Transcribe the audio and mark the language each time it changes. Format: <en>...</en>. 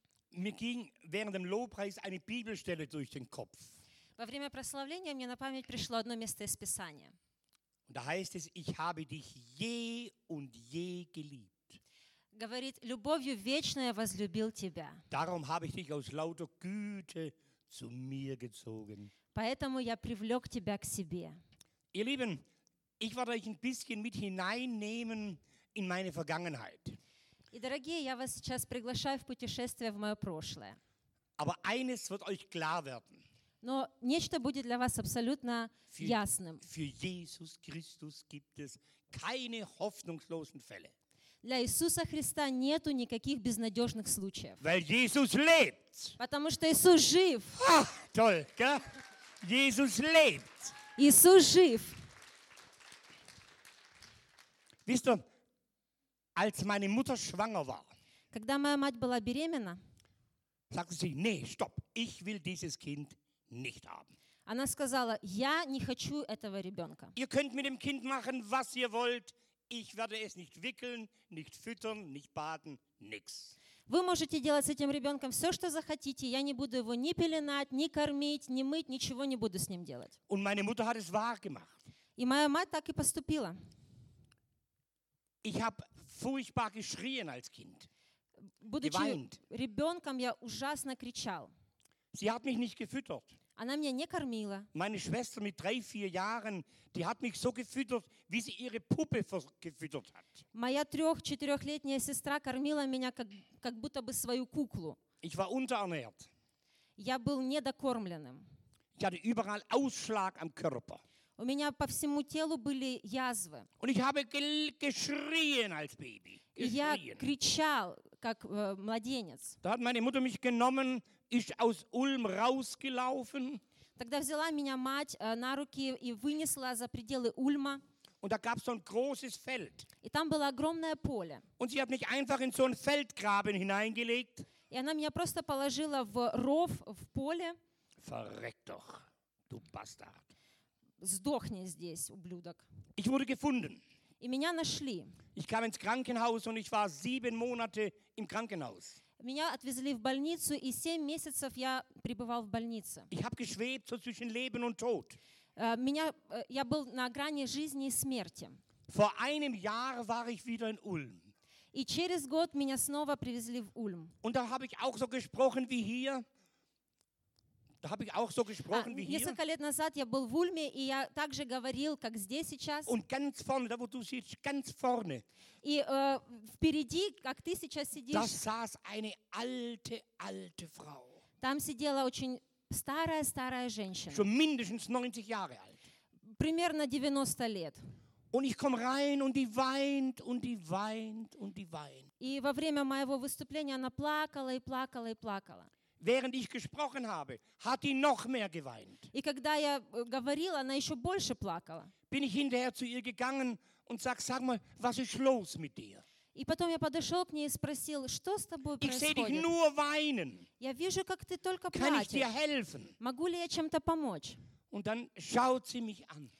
<de>Mir ging während dem Lobpreis eine Bibelstelle durch den Kopf.</de> <ru>Во время прославления мне на память пришло одно место из Писания.</ru> <de>Und da heißt es, ich habe dich je und je geliebt.</de> <ru>Говорит, любовью вечной возлюбил тебя.</ru> <de>Darum habe ich dich aus lauter Güte zu mir gezogen.</de> <ru>Поэтому я привлёк тебя к себе.</ru> <de>Ihr Lieben, ich werde euch ein bisschen mit hineinnehmen in meine Vergangenheit.</de> <ru>И, дорогие, я вас сейчас приглашаю в путешествие в мое прошлое.</ru> <de>Aber eines wird euch klar werden.</de> <ru>Но нечто будет для вас абсолютно ясным.</ru> <de>Für Jesus Christus gibt es keine hoffnungslosen Fälle.</de> <ru>Для Иисуса Христа нету никаких безнадежных случаев.</ru> <de>Weil Jesus lebt.</de> <ru>Потому что Иисус жив.</ru> <de>Ach, toll, gell? Jesus lebt.</de> <ru>Иисус жив.</ru> <de>Wisst ihr, als meine Mutter schwanger war,</de> <ru>когда моя мать была беременна,</ru> <de>sagte sie, nee, stopp, ich will dieses Kind nicht haben.</de> <ru>Она сказала, я не хочу этого ребенка.</ru> <de>Ihr könnt mit dem Kind machen, was ihr wollt, ich werde es nicht wickeln, nicht füttern, nicht baden, nix.</de> <ru>Вы можете делать с этим ребенком все, что захотите, я не буду его ни пеленать, ни кормить, ни мыть, ничего не буду с ним делать.</ru> <de>Und meine Mutter hat es wahr gemacht.</de> <ru>И моя мать так и поступила.</ru> <de>Ich habe furchtbar geschrien als Kind.</de> <ru>Будучи ребенком, я ужасно кричал.</ru> <de>Sie hat mich nicht gefüttert.</de> <ru>Она меня не кормила.</ru> <de>Meine Schwester mit 3-4 Jahren, die hat mich so gefüttert, wie sie ihre Puppe gefüttert hat.</de> <ru>Моя 3-4-летняя сестра кормила меня как будто бы свою куклу.</ru> <de>Ich war unterernährt.</de> <ru>Я был недокормленным.</ru> <de>Ich hatte überall Ausschlag am Körper.</de> <ru>У меня по всему телу были язвы.</ru> <de>Und ich habe geschrien als Baby.</de> <ru>Я кричал, как младенец.</ru> <de>Da hat meine Mutter mich genommen, ist aus Ulm rausgelaufen.</de> <ru>Тогда взяла меня мать на руки и вынесла за пределы Ульма.</ru> <de>Und da gab's so ein großes Feld.</de> <ru>И там было огромное поле.</ru> <de>Und sie hat mich einfach in so ein Feldgraben hineingelegt.</de> <ru>И она меня просто положила в ров, в поле.</ru> <de>Verreck doch, du Bastard.</de> <ru>Сдохни здесь, ублюдок.</ru> <de>Ich wurde gefunden.</de> <ru>И меня нашли.</ru> <de>Ich kam ins Krankenhaus und ich war 7 Monate im Krankenhaus.</de> <ru>Меня отвезли в больницу, и 7 месяцев я пребывал в больнице.</ru> <de>Ich habe geschwebt so zwischen Leben und Tod.</de> <ru>Я был на грани жизни и смерти.</ru> <de>Vor einem Jahr war ich wieder in Ulm.</de> <ru>И через год меня снова привезли в Ульм.</ru> <de>Und da habe ich auch so gesprochen wie hier. Da habe ich auch so gesprochen wie hier.</de> <ru>Несколько лет назад я был в Ульме, и я также говорил, как здесь сейчас.</ru> <de>Und ganz vorne, da wo du sitzt, ganz vorne.</de> <ru>И впереди, как ты сейчас сидишь.</ru> <de>Da saß eine alte, alte Frau.</de> <ru>Там сидела очень старая-старая женщина.</ru> <de>Schon mindestens 90 Jahre alt.</de> <ru>Примерно 90 лет.</ru> <de>Und ich komme rein und die weint und die weint und die weint.</de> <ru>И во время моего выступления она плакала и плакала и плакала.</ru> <de>Während ich gesprochen habe, hat die noch mehr geweint.</de> <ru>И когда я говорил, она еще больше плакала.</ru> <de>Bin ich hinterher zu ihr gegangen und sag mal, was ist los mit dir?</de> <ru>И потом я подошел к ней и спросил, что с тобой происходит?</ru> <de>Ich sehe dich nur weinen.</de> <ru>Я вижу, как ты только плачешь.</ru> <de>Kann ich dir helfen?</de> <ru>Могу ли я чем-то помочь?</ru> <de>Und dann schaut sie mich an.</de>